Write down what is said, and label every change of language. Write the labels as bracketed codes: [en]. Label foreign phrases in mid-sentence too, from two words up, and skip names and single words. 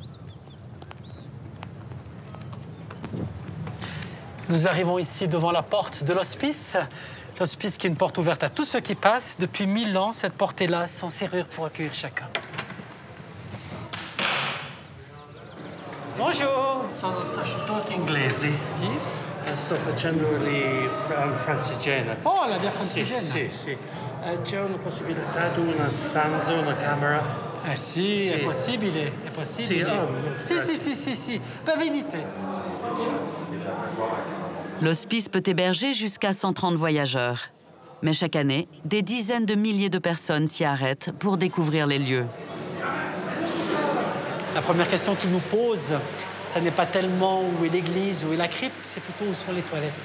[fr] Nous arrivons ici devant la porte de l'hospice. L'hospice qui est une porte ouverte à tous ceux qui passent. Depuis 1000 ans, cette porte est là, sans serrure pour accueillir chacun. Bonjour. [it] Sono sacerdote inglesi. Sì. Sto facendo lì Francigena. Oh, la via Francigena. Sì, sì, sì. C'è una possibilità di una stanza, una camera? Ah sì, è possibile, è possibile. Sì. Va venite. [fr] L'hospice peut héberger jusqu'à 130 voyageurs. Mais chaque année, des dizaines de milliers de personnes s'y arrêtent pour découvrir les lieux. La première question qu'ils nous posent, ce n'est pas tellement où est l'église, où est la crypte, c'est plutôt où sont les toilettes.